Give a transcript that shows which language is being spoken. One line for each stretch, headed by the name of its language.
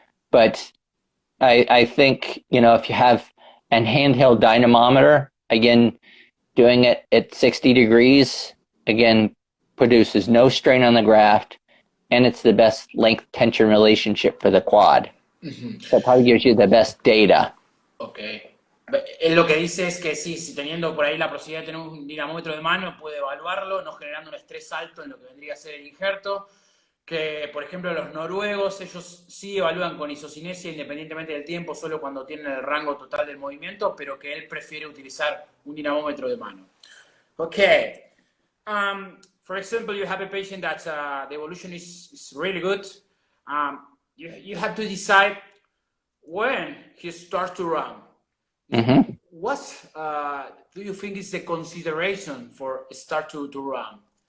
English: But I think, if you have an handheld dynamometer, again, doing it at 60 degrees, again, produces no strain on the graft, and it's the best length tension relationship for the quad. So it probably gives you the best data. Okay.
Spanish: Él lo que dice es que sí, si teniendo por ahí la posibilidad de tener un dinamómetro de mano, puede evaluarlo, no generando un estrés alto en lo que vendría a ser el injerto. Que, por ejemplo, los noruegos, ellos sí evalúan con isocinesia independientemente del tiempo, solo cuando tienen el rango total del movimiento, pero que él prefiere utilizar un dinamómetro de mano.
English: Okay. For example, you have a patient that the evolution is really good. You have to decide when he starts to run. Mm-hmm. What do you think is the consideration for start to run?